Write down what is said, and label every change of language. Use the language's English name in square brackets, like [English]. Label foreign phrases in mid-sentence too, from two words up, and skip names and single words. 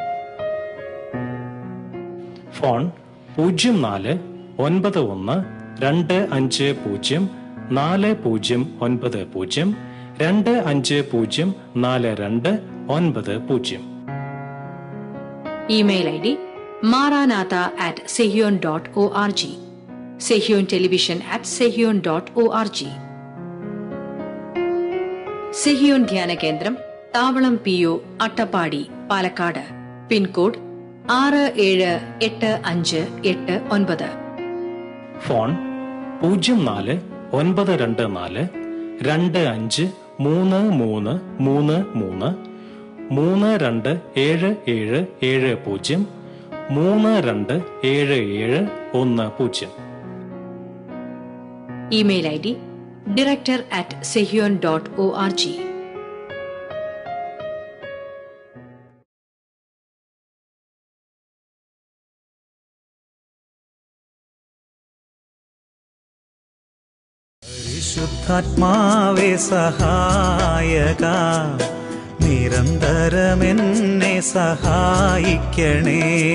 [Malayalam] ഫോൺ 0491250490 2504290. ഇമെയിൽ ID maranatha@sehion.org, Sehion Television @sehion.org. സെഹിയോൻ ധ്യാന കേന്ദ്രം, താവളം PO, അട്ടപ്പാടി, പാലക്കാട്. പിൻകോഡ് 678589. ഫോൺ 049242533333 327770 327710. ഇമെയിൽ ID director@sehion.org. പരിശുദ്ധാത്മാവേ സഹായക, നിരന്തരമെന്നെ സഹായിക്കണേ.